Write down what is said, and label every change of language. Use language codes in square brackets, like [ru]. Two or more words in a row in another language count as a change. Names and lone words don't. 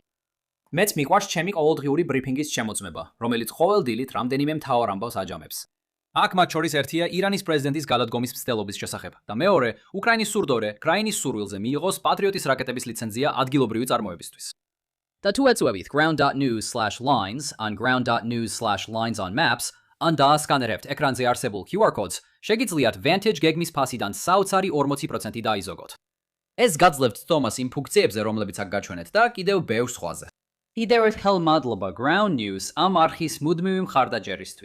[ka] მეც მიყვარს ჩემი ყოველდღიური ბრიფინგის შემოწმება, რომელიც ყოველ დილით რამდენიმე მთავარ ამბავს აჯამებს. აქ მათ შორის ერთია ირანის პრეზიდენტის გადადგომის მცდელობის შესახებ და მეორე, უკრაინის სურდორე კრაინის სურვილზე მიიღოს პატრიოტის რაკეტების ლიცენზია ადგილობრივი წარმოებისთვის. და თუ ეწვევით ground.news/lines ან ground.news/lines on maps, ან დაასკანერებთ ეკრანზე არსებულ [en] QR codes, [ka] შეგიძლიათ Vantage გეგმის ფასიდან საოცარი 40% დაიზოგოთ. ეს გაძლევთ თომას იმ ფუნქციებზე, რომლებიც აქ გაჩვენეთ და კიდევ ბევრ სხვაზე. კიდევ ერთხელ მადლობა Ground News ამ არხის მუდმივი მხარდაჭერისთვის.